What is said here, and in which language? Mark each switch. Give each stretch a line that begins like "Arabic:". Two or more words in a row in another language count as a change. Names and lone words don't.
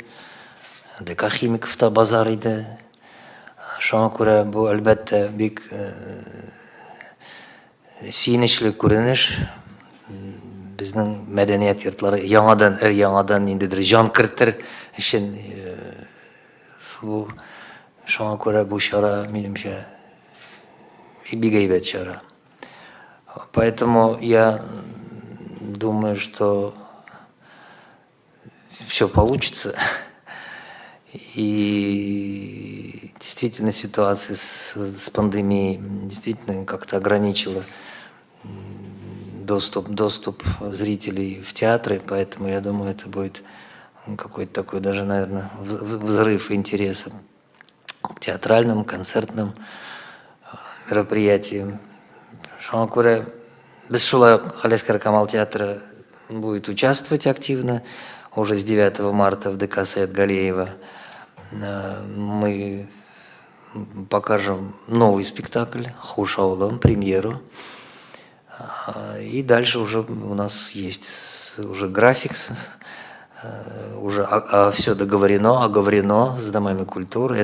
Tatar: Дека Химиковта базар иде. Шуңа күрә бу әлбәттә бик сөенечле күренеш. Безнең мәдәният йортлары яңадан ниндидер җан кертер өчен шуңа күрә бу чара минемчә бик әйбәт чара.
Russian: Поэтому я думаю, что все получится. И действительно ситуация с пандемией действительно как-то ограничила доступ зрителей в театры, поэтому я думаю, это будет какой-то такой даже, наверное, взрыв интереса к театральным, концертным мероприятиям.
Tatar: Шуңа күрә без шулай
Russian: Галиәсгар Камал театры будет участвовать активно уже с 9 марта в ДК Саид Галеева. Мы покажем новый спектакль «Хуш аулым», премьеру. И дальше уже у нас есть уже график, уже все договорено, оговорено с домами культуры.